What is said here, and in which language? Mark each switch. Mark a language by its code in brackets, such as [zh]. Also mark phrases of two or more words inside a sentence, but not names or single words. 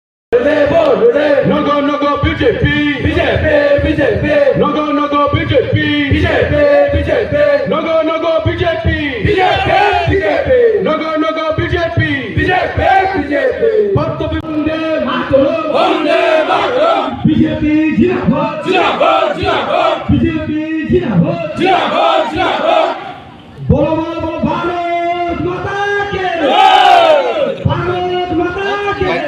[bn] নগো নগো বিজেপি বিজেপি বিজেপি নগো নগো বিজেপি বিজেপি বিজেপি নগো নগো বিজেপি বিজেপি বিজেপি নগো নগো বিজেপি বিজেপি বিজেপি বক্তব্য [hi] वंदे मातरम वंदे मातरम बीजेपी ज़िंदाबाद ज़िंदाबाद ज़िंदाबाद बीजेपी ज़िंदाबाद ज़िंदाबाद ज़िंदाबाद बोलो बोलो बोलो भारत माता के भारत माता के